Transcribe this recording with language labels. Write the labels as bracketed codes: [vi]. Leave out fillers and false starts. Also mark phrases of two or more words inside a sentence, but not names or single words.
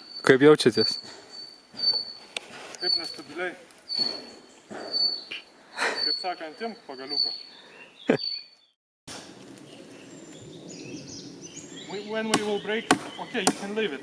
[lt] Kaip jaučiatės? Kaip nestabiliai. Kaip sakant, imk pagaliuką. [en] When we will break, okay, you can leave it.